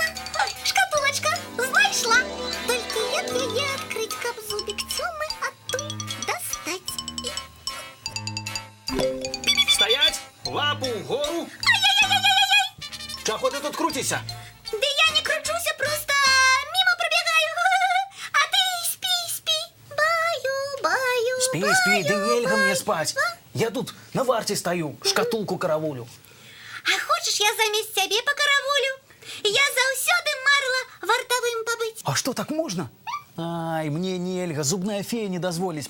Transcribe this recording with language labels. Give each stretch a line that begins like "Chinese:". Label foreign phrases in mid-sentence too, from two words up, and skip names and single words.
Belarusian: Ой, шкатулачка, знайшла. Толькі як яе адкрыць, каб зубік Цёмы адтуль дастаць. Стаять! Лапу вгору! Чаго ты тут круціся? Да я не кручуся,
Russian: просто мимо пробегаю. А ты спи. Баю.
Belarusian: Спі, ды нельга мне спаць. Я тут на варце стаю, шкатулку каравулю.
Russian: А хочешь,
Belarusian: я замест цябе пакаравулю? Я заўсёды марыла вартавым пабыць. А што, так можна? Ай, мне нельга, зубная фея не дазволіць.